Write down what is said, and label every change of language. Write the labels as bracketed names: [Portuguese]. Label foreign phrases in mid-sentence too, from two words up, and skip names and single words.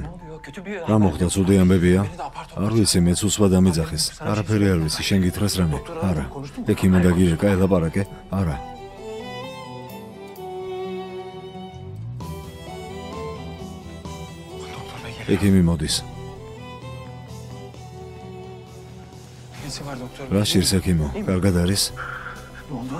[Turkish] Ne oluyor? Kötü bir [Georgian] რა მოხდა, ცუდი ამბებია? [Turkish] Beni de apar topar. [Georgian] არ ვიცი, მეც უსვა დამიძახეს. არაფერი არ ვიცი, შენ გითხრას რამე? არა. ექიმი და გირეკა ელაპარაკე? არა. [Turkish] Doktor bey geliyor. [Georgian] ექიმი მოდის. [Turkish] Nesi var doktor? [Georgian] რა შირს ექიმო? კარგად არის? [Turkish] Ne oldu?